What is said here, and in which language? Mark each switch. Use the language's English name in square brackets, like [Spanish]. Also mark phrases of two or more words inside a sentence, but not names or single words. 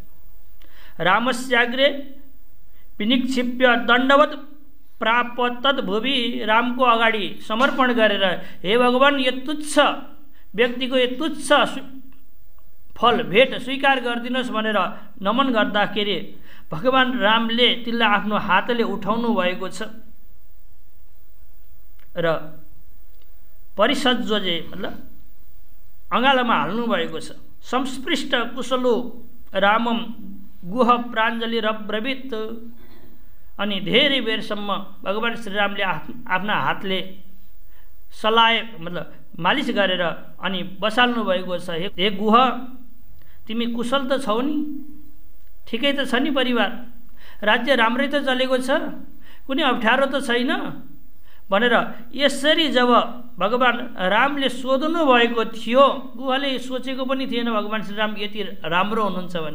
[Sanskrit] रामस्याग्रे विनिक्षिप्य दण्डवत प्रापतद भुवि, [Nepali] रामको अगाडि समर्पण गरेर हे भगवान यो तुच्छ व्यक्तिको यो तुच्छ फल भेट स्वीकार गरिदिनुहोस् भनेर नमन गर्दाखेरि भगवान रामले त्यसलाई आफ्नो हातले उठाउनु भएको छ र परिसज्जोजे मतलब अँगालोमा हाल्नु भएको छ। [Sanskrit] संस्पृष्ट कुशलो रामम गुह प्राञ्जलि रब्रवीत, [Nepali] अनि धेरै बेरसम्म भगवान श्रीरामले आफ्ना हातले सलाए मतलब मालिस गरेर अनि बसाल्नु भएको छ। हे गुह तिमी कुशल त छौ नि, ठिकै त छ नि, परिवार राज्य राम्रै त चलेको छ, कुनै अप्ठ्यारो त छैन भनेर यसरी जब भगवान रामले सोध्नु भएको थियो, गुहले सोचेको पनि थिएन भगवान श्रीराम यति राम्रो हुनुहुन्छ भन्ने।